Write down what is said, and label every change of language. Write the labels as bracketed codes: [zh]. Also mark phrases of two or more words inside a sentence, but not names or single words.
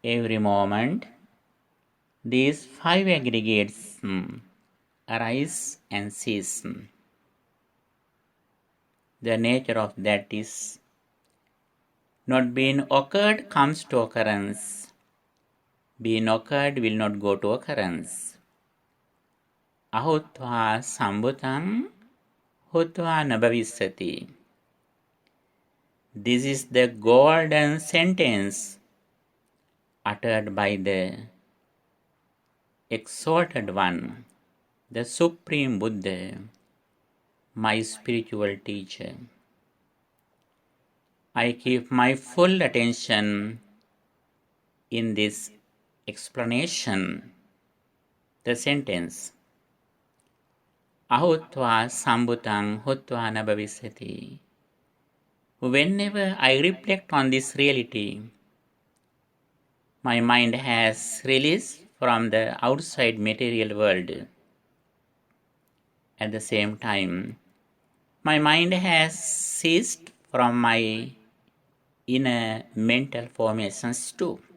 [en] Every moment, these five aggregates arise and cease. The nature of that is not being occurred comes to occurrence. Being occurred will not go to occurrence. [pi] Ahutva sambhutam hutva nabhavisyati. [en] This is the golden sentence uttered by the exalted one, the Supreme Buddha, my spiritual teacher. I keep my full attention in this explanation, the sentence, [pi] Ahutva sambhutam hutva nabhavisyati. [en] Whenever I reflect on this reality, my mind has released from the outside material world. At the same time, my mind has ceased from my inner mental formations too.